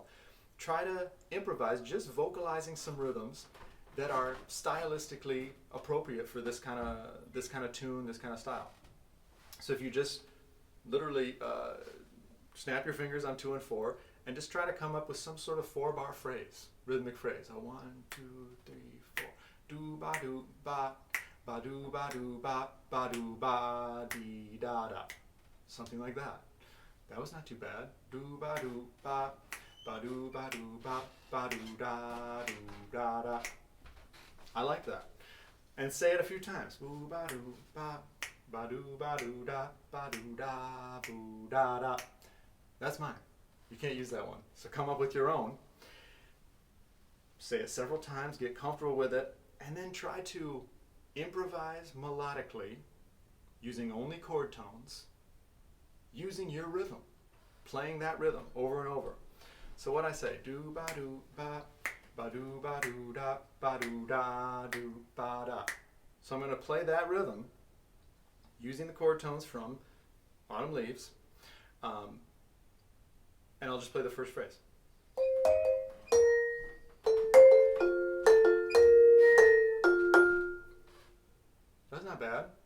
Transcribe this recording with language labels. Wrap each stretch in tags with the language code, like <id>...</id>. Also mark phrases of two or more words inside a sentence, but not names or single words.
<en>Try to improvise just vocalizing some rhythms that are stylistically appropriate for this kind of tune, this kind of style. So if you just literally snap your fingers on 2 and 4 and just try to come up with some sort of 4-bar phrase, rhythmic phrase. 1, 2, 3, 4. Do ba do ba ba do ba ba do ba dee da da. Something like that. That was not too bad. Do ba do ba ba do ba ba do da da. I like that. And say it a few times. Boo ba do ba do da ba do da boo da da. That's mine. You can't use that one. So come up with your own. Say it several times, get comfortable with it, and then try to improvise melodically using only chord tones, using your rhythm, playing that rhythm over and over. So what I say, do ba do ba ba do da ba do da do ba da. So I'm going to play that rhythm using the chord tones from Autumn Leaves, and I'll just play the first phrase. That's not bad.</en>